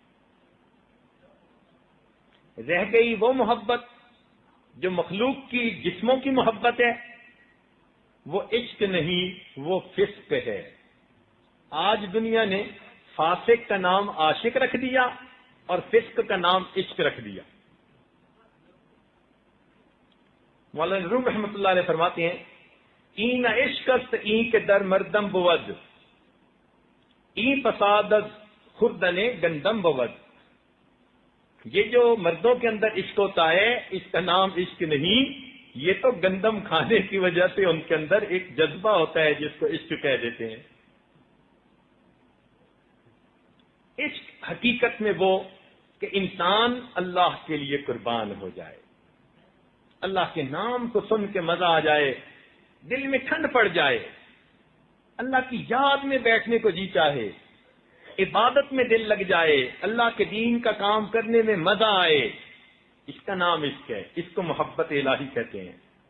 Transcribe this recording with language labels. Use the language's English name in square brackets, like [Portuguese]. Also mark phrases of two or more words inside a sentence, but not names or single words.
[Urdu] رہ گئی وہ محبت جو مخلوق کی جسموں کی محبت ہے، وہ عشق نہیں، وہ فسق ہے۔ آج دنیا نے فاسق کا نام عاشق رکھ دیا اور فسق کا نام عشق رکھ دیا۔ [Persian] مولانا روم [Arabic] رحمۃ اللہ علیہ [Urdu] فرماتے ہیں [Persian] این عشق است این کے در مردم بود، این فساد از خوردن گندم بود۔ [Urdu] یہ جو مردوں کے اندر عشق ہوتا ہے اس کا نام عشق نہیں، یہ تو گندم کھانے کی وجہ سے ان کے اندر ایک جذبہ ہوتا ہے جس کو عشق کہہ دیتے ہیں۔ عشق حقیقت میں وہ کہ انسان اللہ کے لیے قربان ہو جائے، اللہ کے نام کو سن کے مزہ آ جائے، دل میں ٹھنڈ پڑ جائے، اللہ کی یاد میں بیٹھنے کو جی چاہے، عبادت میں دل لگ جائے، اللہ کے دین کا کام کرنے میں مزہ آئے، اس کا نام عشق ہے، اس کو محبت الہی کہتے ہیں۔